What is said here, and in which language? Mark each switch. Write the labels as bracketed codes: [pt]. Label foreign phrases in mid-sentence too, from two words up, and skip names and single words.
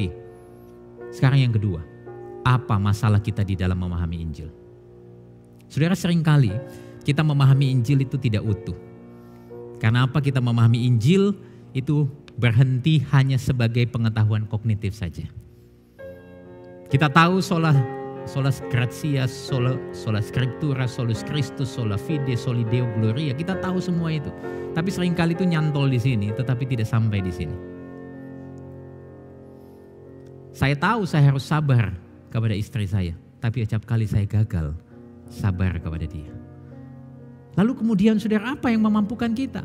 [id] Sekarang yang kedua, apa masalah kita di dalam memahami Injil? Saudara, seringkali kita memahami Injil itu tidak utuh. Karena apa kita memahami Injil itu berhenti hanya sebagai pengetahuan kognitif saja. Kita tahu [la] sola gratia, sola scriptura, solus Christus, sola fide, soli Deo Gloria. [id] Kita tahu semua itu. Tapi seringkali itu nyantol di sini, tetapi tidak sampai di sini. Saya tahu saya harus sabar kepada istri saya, tapi acap kali saya gagal sabar kepada dia. Lalu kemudian saudara, apa yang memampukan kita?